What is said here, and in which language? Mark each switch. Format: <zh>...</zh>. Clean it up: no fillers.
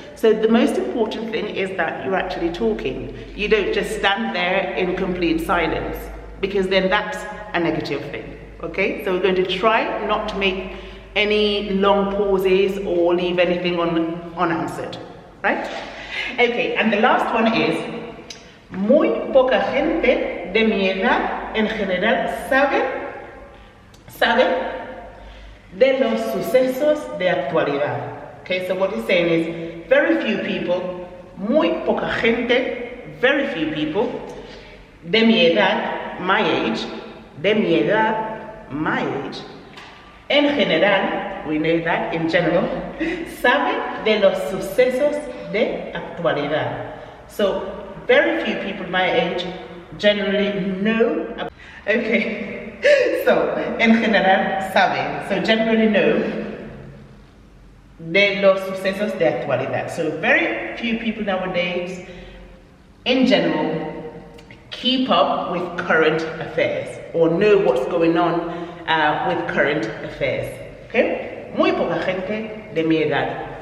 <en>So the most important thing is that you're actually talking. You don't just stand there in complete silence, because then that's a negative thing. Okay, so we're going to try not to make any long pauses or leave anything unanswered, right? Okay, and the last one is,</en> <es>muy poca gente de mi edad en general sabe de los sucesos de actualidad.</es> <en>Okay, so what he's saying is, very few people,</en> <es>muy poca gente,</es> <en>very few people,</en> <es>de mi edad,</es> <en>my age,</en> <es>de mi edad,</es> <en>my age,</en> <es>en general,</es> <en>we know that in general,</en> <es>sabe de los sucesos de actualidad.</es> <en>So, very few people my age generally know. Okay, so,</en> <es>en general, sabe.</es> <en>So, generally know</en> <es>de los sucesos de actualidad.</es> <en>So, very few people nowadays, in general, keep up with current affairs or know what's going on with current affairs. Okay?</en> <es>Muy poca gente de mi edad.</es>